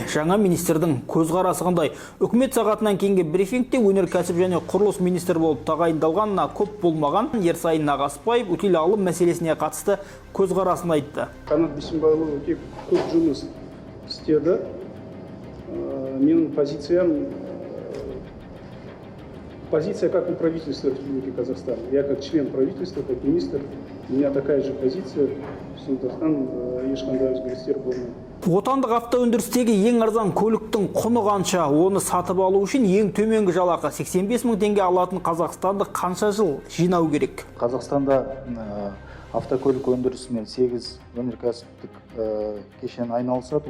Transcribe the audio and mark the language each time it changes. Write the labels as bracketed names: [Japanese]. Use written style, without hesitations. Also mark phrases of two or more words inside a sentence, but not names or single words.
[Kazakh] Жаңа министрдің көзқарасы қандай? Үкімет сағатынан кейінгі брифингте өнеркәсіп және құрылыс министрі болып тағайындалғанына көп болмаған Ерсайын Нағаспаев өтел алым мәселесіне қатысты көзқарасын айтты. Қанат Бейсенбайұлы өте көп жұмыс істеді. [Russian] Менің позиция как у правительства Республики Казахстан. Я как член правительства, как министр, у меня такая же позиция. [Kazakh] Сондықтан ешқандай өзгерістер болмайды. Отандық автоөндірістегі ең арзан көліктің құны қанша? Оны сатып алу үшін ең төменгі жалақы 85 мың теңге алатын қазақстандық қанша жыл жинау керек? Қазақстанда автокөлік өндірісімен 8 өнеркәсіптік кешен айналысады.